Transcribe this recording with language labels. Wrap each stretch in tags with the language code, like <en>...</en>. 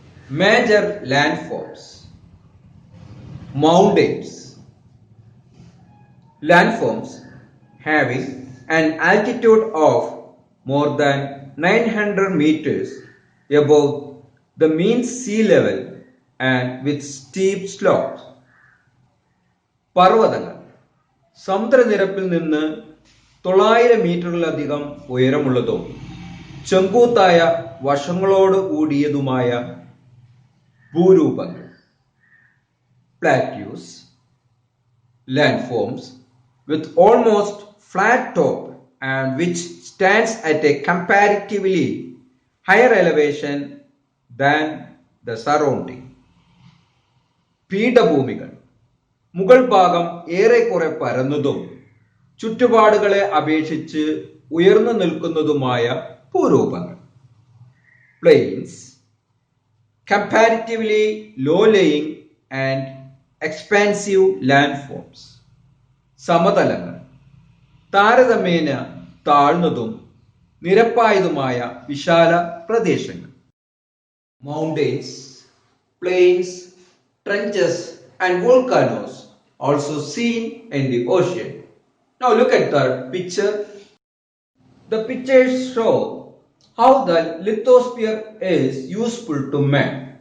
<en>Major landforms. Mountains. Landforms having an altitude of more than 900 meters above the mean sea level and with steep slopes.</en> <ml>പർവ്വതങ്ങൾ സമുദ്രനിരപ്പിൽ നിന്ന് 900 മീറ്ററിലധികം ഉയരമുള്ളതും ചെങ്കൂത്തായ വശങ്ങളോട് കൂടിയതുമായ ഭൂരൂപങ്ങൾ.</ml> <en>Plateaus, landforms with almost flat top and which stands at a comparatively higher elevation than the surrounding.</en> <ml>പീഠഭൂമികൾ മുകൾ ഭാഗം ഏറെക്കുറെ പരന്നതും ചുറ്റുപാടുകളെ അപേക്ഷിച്ച് ഉയർന്നു നിൽക്കുന്നതുമായ ഭൂരൂപങ്ങൾ.</ml> <en>Plains, comparatively low-lying and expansive landforms.</en> <ml>സമതലങ്ങൾ താരതമ്യേന താഴ്ന്നതും നിരപ്പായതുമായ വിശാല പ്രദേശങ്ങൾ.</ml> <en>Mountains, plains, trenches and volcanoes also seen in the ocean. Now look at the picture. The pictures show how the lithosphere is useful to man.</en>